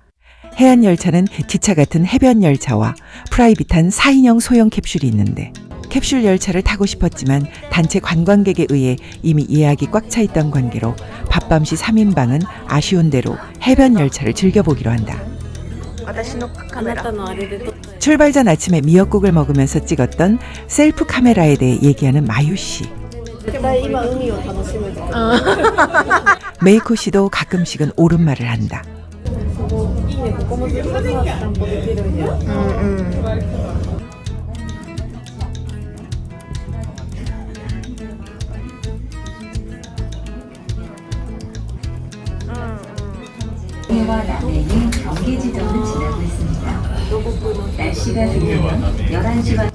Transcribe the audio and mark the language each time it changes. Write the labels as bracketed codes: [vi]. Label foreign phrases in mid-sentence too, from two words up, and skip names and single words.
[ko] 해안열차는 기차 같은 해변열차와 프라이빗한 4인용 소형 캡슐이 있는데 캡슐 열차를 타고 싶었지만 단체 관광객에 의해 이미 예약이 꽉 차 있던 관계로 밥밤시 3인방은 아쉬운 대로 해변열차를 즐겨보기로 한다. 출발 전 아침에 미역국을 먹으면서 찍었던 셀프 카메라에 대해 얘기하는 마유 씨. [ja] 絶対今海を楽しむぞ。 [ko] 메이코 씨도 가끔씩은 옳은 말을 한다. [ja] いいね、ここもずっと散歩できるんや。 [ko] 해와 남해의 경계 지점을 지나고 있습니다. 날씨가 좋으면 11시간